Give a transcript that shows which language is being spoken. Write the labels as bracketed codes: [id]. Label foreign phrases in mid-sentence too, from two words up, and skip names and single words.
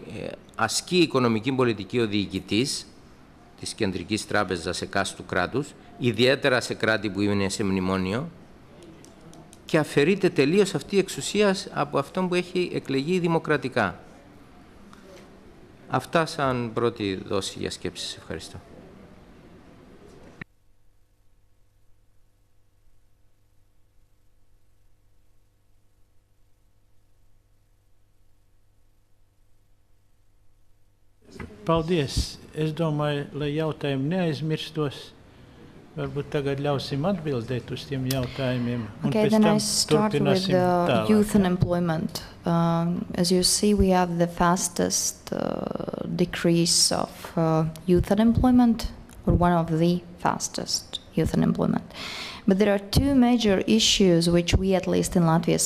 [el] Ασκεί οικονομική πολιτική ο διοικητής της Κεντρικής Τράπεζας εκάστου κράτους, ιδιαίτερα σε κράτη που είναι σε μνημόνιο, και αφαιρείται τελείως αυτή η εξουσία από αυτόν που έχει εκλεγεί δημοκρατικά. Αυτά σαν πρώτη δόση για σκέψεις. Ευχαριστώ. [lv] Paldies. Es domāju, lai jautājumi neaizmirstos. Varbūt tagad ļausim atbildēt uz tiem jautājumiem. [en] Okay, then I start with the youth unemployment. As you see, we have the fastest decrease of youth unemployment, or one of the fastest youth unemployment. But there are two major issues which we, at least in Latvia, see.